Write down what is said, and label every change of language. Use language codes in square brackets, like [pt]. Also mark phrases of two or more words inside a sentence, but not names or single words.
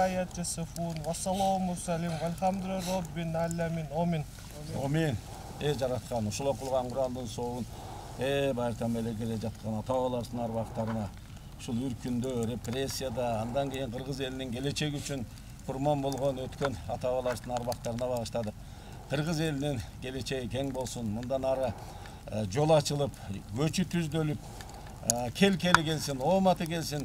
[ar] يصفون والسلام والسلام والحمد لله رب العالمين آمين. Amin. [ky] Жараткан, ушул кылган Курандын соогун байыртан эле келе жаткан ата-бабалардын арбактарына ушул үркүндө, репрессияда, андан кийин кыргыз элинин келечеги үчүн курман болгон өткөн ата-бабалардын арбактарына багыштадык. Кыргыз элинин келечеги кең болсун. Мындан ары жол ачылып, көчү түздөлүп, кел-кели келсин, ооматы келсин.